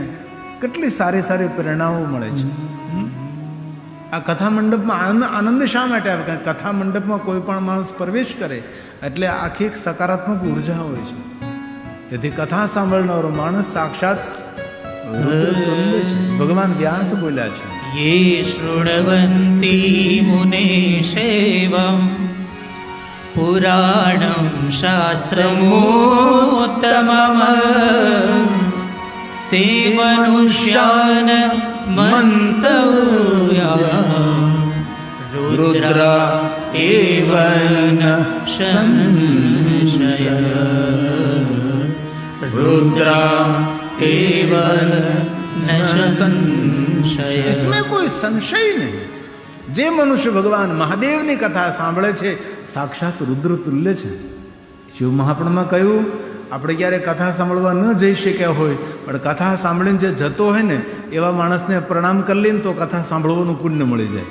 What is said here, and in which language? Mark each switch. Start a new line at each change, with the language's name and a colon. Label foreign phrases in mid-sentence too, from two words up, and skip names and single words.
Gujarati: કેટલી સારી સારી પ્રેરણાઓ મળે છે. આ કથા મંડપમાં આનંદ શા માટે આવે? કારણ કથા મંડપમાં કોઈ પણ માણસ પ્રવેશ કરે એટલે આખી એક સકારાત્મક ઉર્જા હોય છે. તેથી કથા સાંભળનારો માણસ સાક્ષાત ભગવાન વ્યાસ બોલ્યા છે,
Sanskrit: ये शृण्वन्ति मुने सेवम् पुराणं शास्त्रमोत्तमम् ते मनुष्यान् मन्तव्याम् रुद्रा एव न संशय रुद्रा एव न संशय.
Gujarati: इसमें કોઈ સંશય નહીં. જે મનુષ્ય ભગવાન મહાદેવની કથા સાંભળે છે સાક્ષાત રુદ્ર તુલ્ય છે. શિવ મહાપુરાણમાં કહ્યું, આપણે ક્યારે કથા સાંભળવા ન જઈ શક્યા હોય પણ કથા સાંભળીને જે જતો હોય ને એવા માણસને પ્રણામ કરી લઈને તો કથા સાંભળવાનું પુણ્ય મળી જાય.